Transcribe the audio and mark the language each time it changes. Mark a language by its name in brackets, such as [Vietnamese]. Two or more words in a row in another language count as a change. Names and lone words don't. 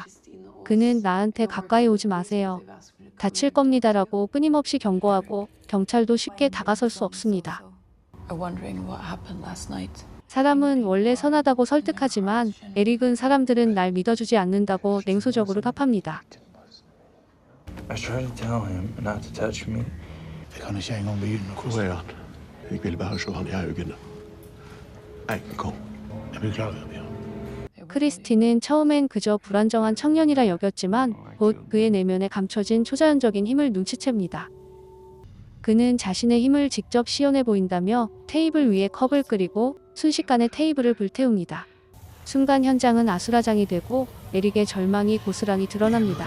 [Korean] 그는 나한테 가까이 오지 마세요. 다칠 겁니다라고 끊임없이 경고하고 경찰도 쉽게 다가설 수 없습니다. 사람은 원래 선하다고 설득하지만 에릭은 사람들은 날 믿어주지 않는다고 냉소적으로 답합니다. [English] I tried to tell him not to touch me. [Norwegian] Jeg kan ikke engang begynne å hvor er han? Jeg vil bare se han i øynene. Nei, kom. Jeg beklager, Bjørn. [Korean] 크리스틴은 처음엔 그저 불안정한 청년이라 여겼지만 곧 그의 내면에 감춰진 초자연적인 힘을 눈치챕니다. 그는 자신의 힘을 직접 시연해 보인다며 테이블 위에 컵을 끓이고 순식간에 테이블을 불태웁니다. 순간 현장은 아수라장이 되고 에릭의 절망이 고스란히 드러납니다.